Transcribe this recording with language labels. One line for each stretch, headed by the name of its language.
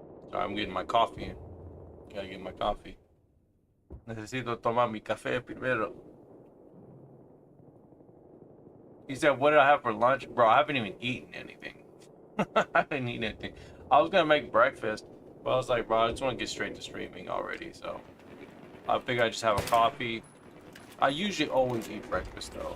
English: Sorry, I'm getting my coffee. Gotta get my coffee.
Spanish: Necesito tomar mi café primero.
English: He said, what did I have for lunch? Bro, I haven't even eaten anything. I haven't eaten anything. I was gonna make breakfast, but I was like, bro, I just want to get straight to streaming already. So I figured I'd just have a coffee. I usually always eat breakfast though.